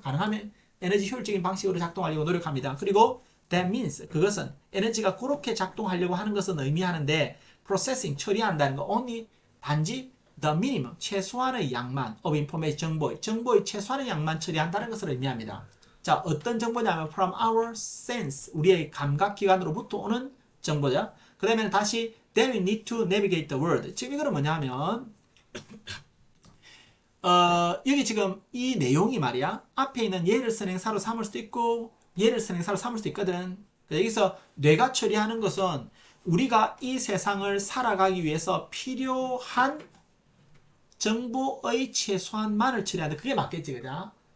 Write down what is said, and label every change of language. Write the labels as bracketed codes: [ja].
[ko] 가능하면 에너지 효율적인 방식으로 작동하려고 노력합니다. 그리고 [en] that means [ko] 그것은 에너지가 그렇게 작동하려고 하는 것은 의미하는데 [en] processing [ko] 처리한다는 거 [en] only [ko] 단지 [en] the minimum [ko] 최소한의 양만 [en] of information [ko] 정보의 최소한의 양만 처리한다는 것을 의미합니다. 자, 어떤 정보냐면 [en] from our sense [ko] 우리의 감각기관으로부터 오는 정보죠. 그 다음에 다시 [en] then we need to navigate the world. [ko] 지금 이거는 뭐냐면 여기 지금 이 내용이 말이야 앞에 있는 예를 선행사로 삼을 수도 있고 예를 선행사로 삼을 수도 있거든. 여기서 뇌가 처리하는 것은 우리가 이 세상을 살아가기 위해서 필요한 정보의 최소한만을 처리하는데 그게 맞겠지, 그죠?